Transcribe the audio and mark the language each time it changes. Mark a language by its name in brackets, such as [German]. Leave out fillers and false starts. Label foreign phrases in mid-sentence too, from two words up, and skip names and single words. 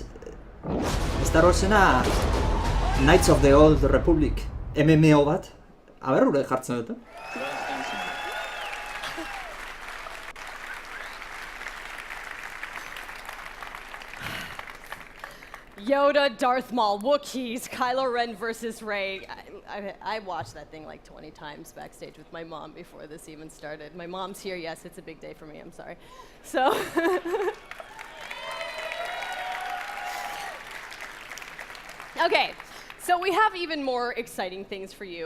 [Basque] Star Warsena Knights of the Old Republic MMO bat. Aber, ure jartzen dute. [English] Yoda, Darth Maul, Wookiees, Kylo Ren versus Rey. I watched that thing like 20 times backstage with my mom before this even started. My mom's here, yes, it's a big day for me, I'm sorry. So... Okay, So we have even more exciting things for you.